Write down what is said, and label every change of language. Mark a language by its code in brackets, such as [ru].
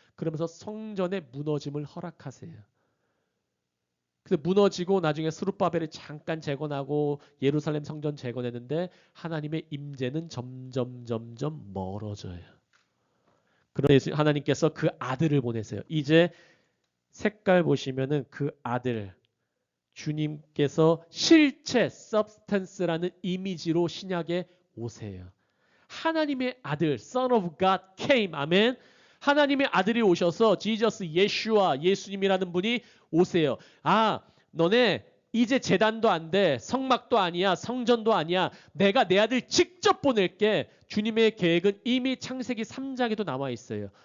[ko] 그러면서 성전의 무너짐을 허락하세요. 그래서 무너지고 나중에 스룹바벨이 잠깐 재건하고 예루살렘 성전 재건했는데 하나님의 임재는 점점 멀어져요. 그래서 하나님께서 그 아들을 보내세요. 이제 색깔 보시면은 그 아들 주님께서 실체 substance라는 이미지로 신약에 오세요. 하나님의 아들 [en] Son of God came. [ko] 아멘. 하나님의 아들이 오셔서 지저스 예슈아 예수님이라는 분이 오세요. 아, 너네 이제 제단도 안 돼. 성막도 아니야. 성전도 아니야. 내가 내 아들 직접 보낼게. 주님의 계획은 이미 창세기 3장에도 나와 있어요.